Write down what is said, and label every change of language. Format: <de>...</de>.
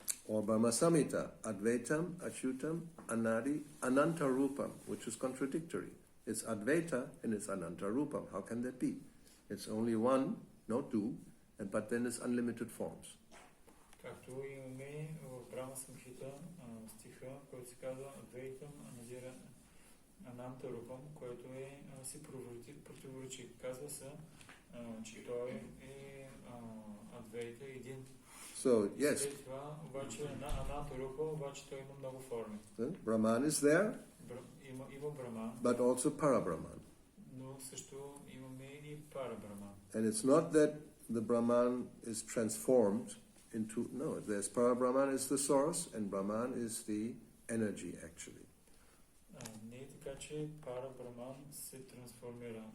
<en>Or Brahma Samhita, Advaitam, Achyutam, Anadi, Ananta Rupam, which is contradictory. It's Advaita and it's Ananta Rupam. How can that be? It's only one, not two, but then it's unlimited forms.</en> <bg>Както имаме в Брахма Самхита стиха, който се казва Адвейтам, Анадира, Ананта Рупам, който си противоречи. Казва се, че той е Адвейта един.</bg> <en>So, yes.</en> <bg>След това, обаче, Ананта Рупа, обаче той има много форми.</bg> <en>Brahman is there,</en> <bg>има Браман,</bg> <en>but also Parabrahman.</en> <bg>но също имаме и Парабраман.</bg> <en>And it's not that the Brahman is transformed into, no, there's Parabrahman is the source and Brahman is the energy actually.</en> <bg>Не е така, че Парабраман се трансформира.</bg>